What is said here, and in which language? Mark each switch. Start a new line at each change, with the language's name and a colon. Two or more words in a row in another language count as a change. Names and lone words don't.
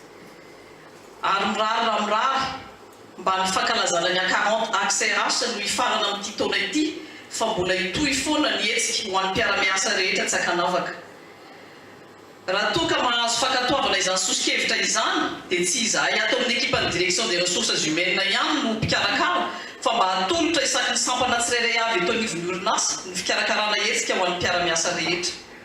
Malagasy: ary mirary mba ny fankalazana ny A40 AXRH no hifarana amin'ity taona ity fa mbola hitohy foana ny hetsika ho an'ny mpiara-miasa rehetra tsy akanavaka raha toka mahazo fankatoavana izany sosikevitra izany dia tsy izahay atao amin'ny
French: équipe de direction des ressources humaines
Malagasy: ihany no mpikarakara fa mba hatolotra isaky ny sampana tsirairay avy eto anivony orinasa ny fikarakarana hetsika ho an'ny mpiara-miasa rehetra